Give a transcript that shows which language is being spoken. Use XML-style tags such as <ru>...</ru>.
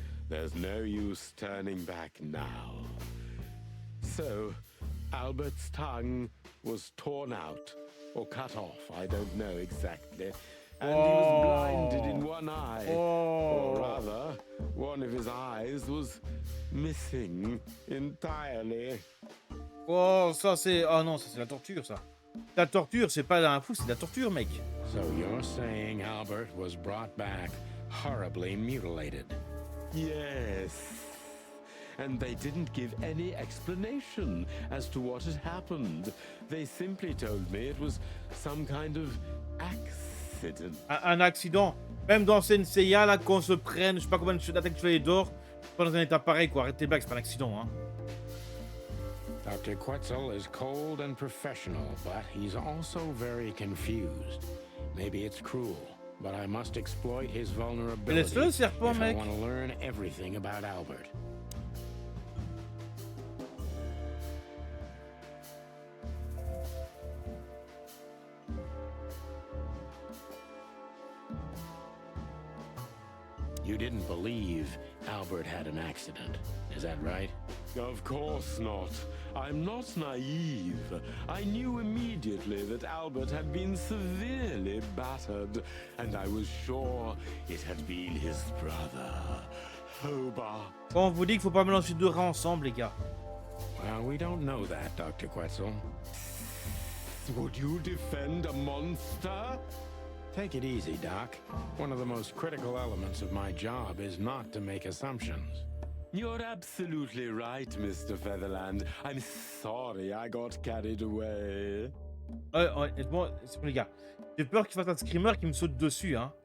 <en>There's no use turning back now. So, Albert's tongue was torn out, or cut off, I don't know exactly. And he was blinded in one eye. Or rather, one of his eyes was missing entirely.</en> <fr>Oh, ça c'est. Oh non, ça c'est la torture, ça. La torture, c'est pas un fou, c'est de la torture, mec.</fr> <en>So you're saying Albert was brought back horribly mutilated? Yes. And they didn't give any explanation as to what had happened. They simply told me it was some kind of accident.</en> <fr>Un accident. Même dans Senseiya, là, qu'on se prenne, je sais pas combien d'attaques de chevalier d'or, Pas dans un état pareil, quoi. Arrête tes blagues, c'est pas un accident, hein.</fr> <en>Dr. Quetzal is cold and professional, but he's also very confused. Maybe it's cruel, but I must exploit his vulnerability</en> <fr>Laisse-le, le serpent,</fr> <en>if I</en> <fr>mec.</fr> <en>want to learn everything about Albert. You didn't believe Albert had an accident, is that right? Of course not. I'm not naive. I knew immediately that Albert had been severely battered, and I was sure it had been his brother, Hobart.</en> <fr>Bon, on vous dit qu'il faut pas mélanger deux rats ensemble, les gars.</fr> <en>Well, we don't know that, Dr. Quetzal. Would you defend a monster? Take it easy, Doc. One of the most critical elements of my job is not to make assumptions. You're absolutely right, Mr. Featherland. I'm sorry I got carried away.</en> <fr>Honnêtement, c'est bon, les gars. J'ai peur qu'il fasse un screamer qui me saute dessus, hein.</fr>